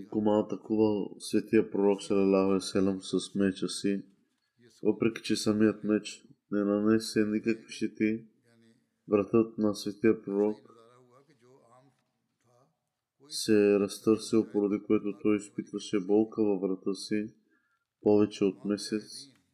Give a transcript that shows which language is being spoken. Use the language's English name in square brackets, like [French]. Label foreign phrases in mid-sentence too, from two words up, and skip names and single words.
[Bulgarian] Кума атакува светия пророк [Arabic] صلى الله عليه وسلم [Bulgarian] с меча си, въпреки че самият меч не нанесе никакви щети. Братът на светия пророк се разтърсил, поради което той изпитваше болка във врата си повече от месец.